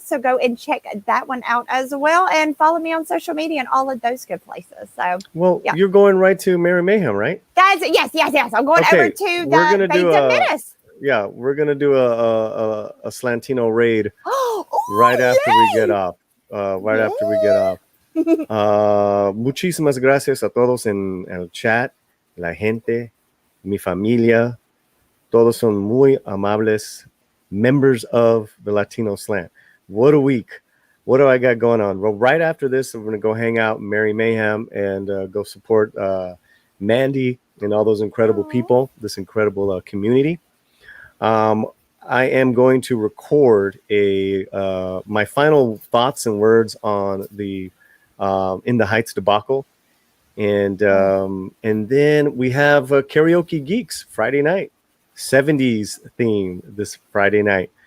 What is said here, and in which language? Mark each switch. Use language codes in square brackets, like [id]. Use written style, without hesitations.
[en] So go and check that one out as well. And follow me on social media and all of those good places. So, well, yeah. You're going right to Merry Mayhem, right? That's it. Yes. I'm going over to the Beta Menace. Yeah, we're gonna do a Slantino raid right after we get off. After we get off. [es] Muchísimas gracias a todos en el chat, la gente, mi familia. Todos son muy amables [en] members of the Latino Slant. What a week! What do I got going on? Well, right after this, we're gonna go hang out in Merry Mayhem and go support Mandy and all those incredible people, this incredible community. I am going to record my final thoughts and words on the In the Heights debacle, and then we have Karaoke Geeks Friday night, 70s theme this Friday night.